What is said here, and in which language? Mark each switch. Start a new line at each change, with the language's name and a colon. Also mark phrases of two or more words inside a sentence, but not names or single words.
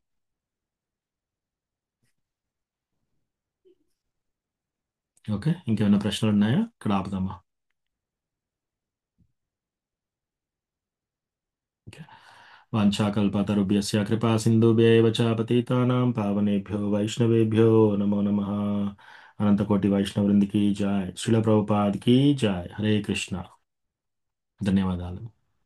Telugu: ఓకే, ఇంకేమైనా ప్రశ్నలు ఉన్నాయా? ఇక్కడ ఆపుదామా?
Sanskrit: వాంఛాకల్పతరుభ్యస్య కృపా సింధుభ్యైవ చ పతితానాం పావనేభ్యో వైష్ణవేభ్యో నమో నమః.
Telugu: అనంతకోటి వైష్ణవృందికి జాయ్. శ్రీల ప్రభుపాద్ కి జాయ్. హరే కృష్ణ. ధన్యవాదాలు.